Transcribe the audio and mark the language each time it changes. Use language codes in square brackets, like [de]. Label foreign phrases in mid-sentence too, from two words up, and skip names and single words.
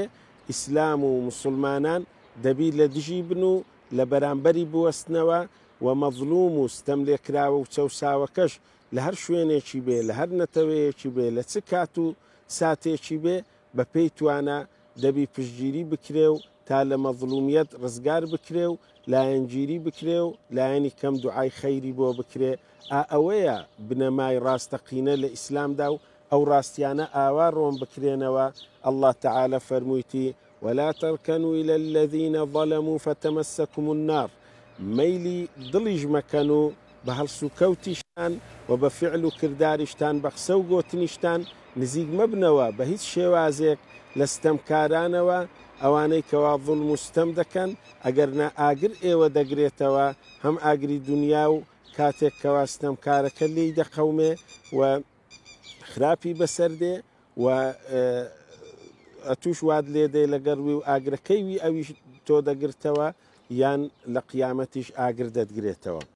[ckb] ئیسلام و مسلمانان دەبی لە دژی بن و لە بەرامبەری بوەستنەوە و مەظلوم و ستەم لێکراوە و چەساوەکەش لە هەر شوێنێکی بێ، لە هەر نەتەوەیەکی بێ، لە چ کات و ساتێکی بێ بە پێی توانە دەبی پشتگیری بکرێ و تا لە مەظلومیەت ڕزگار بکرێ و لایەنگیری بکرێ و لایەنی کەم دوعای خەیری بۆ بکرێ. ئەوەیە بنەمای ڕاستەقینە لە ئیسلامدا و ئەو ڕاستیانە ئاوا ڕۆم بکرێنەوە. [ar] الله تعالى فرموویتی ولا تركنوا إلى الذين ظلموا فتمسكم النار، [ckb] مەیلی دڵیش مەکەن و بە هەڵسوکەوتیشتان و بە فعل و کرداریشتان بە قسە و گۆتنیشتان نزیک مەبنەوە بە هیچ شێوازێک لە ستەمکارانەوە ئەوانەی کەوا ظڵم و ستەم دەکەن، ئەگەرنا ئاگر ئێوە دەگرێتەوە هەم ئاگری دنیا و کاتێک کەوا ستەمکارەکە لێی دەقەومێ و خراپی بەسەر دێ و ئەتوش واد لێدێ لەگەڕوی و ئاگرەکەیوی ئەویش تۆ دەگرتەوە یان لە قیامەتیش ئاگر دەدگرێتەوە.